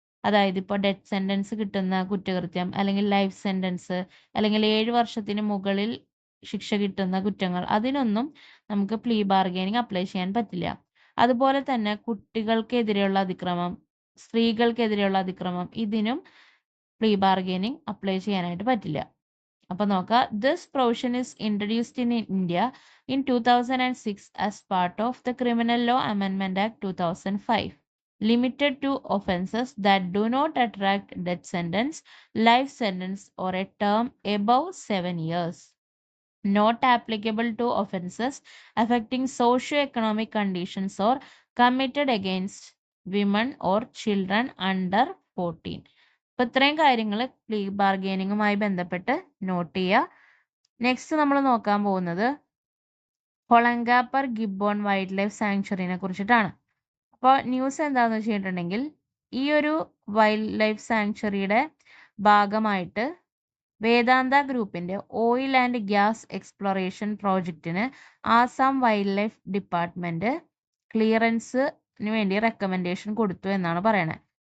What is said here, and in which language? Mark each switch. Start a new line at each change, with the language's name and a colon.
Malayalam: അതായത് ഇപ്പോൾ death sentence കിട്ടുന്ന കുറ്റകൃത്യം, അല്ലെങ്കിൽ ലൈഫ് സെന്റൻസ്, അല്ലെങ്കിൽ 7 വർഷത്തിന് മുകളിൽ ശിക്ഷ കിട്ടുന്ന കുറ്റങ്ങൾ, അതിനൊന്നും നമുക്ക് പ്ലീ ബാർഗെയിനിങ് അപ്ലൈ ചെയ്യാൻ പറ്റില്ല. അതുപോലെ തന്നെ കുട്ടികൾക്കെതിരെയുള്ള അതിക്രമം, സ്ത്രീകൾക്കെതിരെയുള്ള അതിക്രമം, ഇതിനും പ്ലീ ബാർഗെയിനിങ് അപ്ലൈ ചെയ്യാനായിട്ട് പറ്റില്ല. അപ്പൊ നോക്കാം.
English: This provision is introduced in India in 2006 as part of the Criminal Law Amendment Act 2005, limited to offenses that do not attract death sentence, life sentence, or a term above 7 years. Not applicable to offenses affecting socio-economic conditions or committed against women or children under 14.
Malayalam: അപ്പോൾ ഇത്രയും കാര്യങ്ങൾ പ്ലീ ബാർഗെയിനിങ്ങുമായി ബന്ധപ്പെട്ട് not ചെയ്യുക. Next നമ്മൾ നോക്കാൻ പോകുന്നത് ഹൊളങ്കാപ്പർ ഗിബ്ബോൺ wild life സാങ്ച്വറിനെ കുറിച്ചിട്ടാണ്. അപ്പോൾ ന്യൂസ് എന്താണെന്ന് വെച്ചിട്ടുണ്ടെങ്കിൽ ഈ ഒരു വൈൽഡ് ലൈഫ് സാങ്ച്വറിയുടെ ഭാഗമായിട്ട് വേദാന്ത ഗ്രൂപ്പിന്റെ ഓയിൽ ആൻഡ് ഗ്യാസ് എക്സ്പ്ലോറേഷൻ പ്രോജക്റ്റിന് ആസാം വൈൽഡ് ലൈഫ് ഡിപ്പാർട്ട്മെന്റ് ക്ലിയറൻസിന് വേണ്ടി റെക്കമെൻഡേഷൻ കൊടുത്തു എന്നാണ് പറയണത്.